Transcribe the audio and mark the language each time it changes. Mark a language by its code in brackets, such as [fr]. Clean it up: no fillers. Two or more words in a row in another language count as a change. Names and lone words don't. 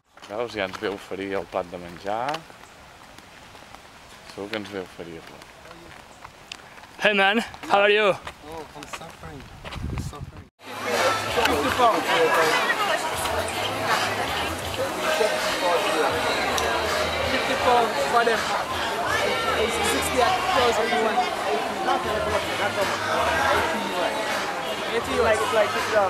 [ca] Veus? Ja ens ve a oferir el plat de menjar. Segur que ens ve a oferir el plat. [en] Hey man, how are you? Oh, I'm suffering. I'm suffering. 50 pounds. 50 pounds for them. 60 at close if you want. 80 US. It's like $50.